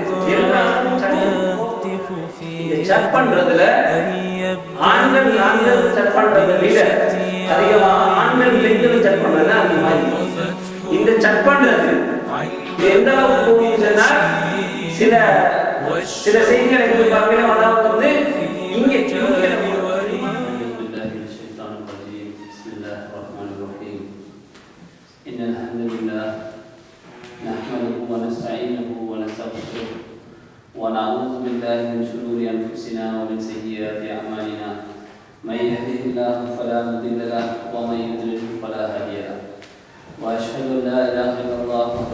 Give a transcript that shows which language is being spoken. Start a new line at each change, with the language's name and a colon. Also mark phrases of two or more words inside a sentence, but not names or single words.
Tamil: செக் பண்றதுல ஆண்கள் செக் பண்றதை விட அதிகமாக ஆண்கள் பெண்கள் செக் பண்றது அதிகமாக இருக்கும். இந்த செக் பண்றது எந்த அளவுக்கு போகுதுன்னா சில செய்திகளை பார்க்கலாம். அதாவது இங்கே
Arabic: ونعوذ بالله من شرور أنفسنا ومن سيئات أعمالنا من يهده الله فلا مضل له ومن يضلل فلا هادي له وأشهد أن لا إله إلا الله وحده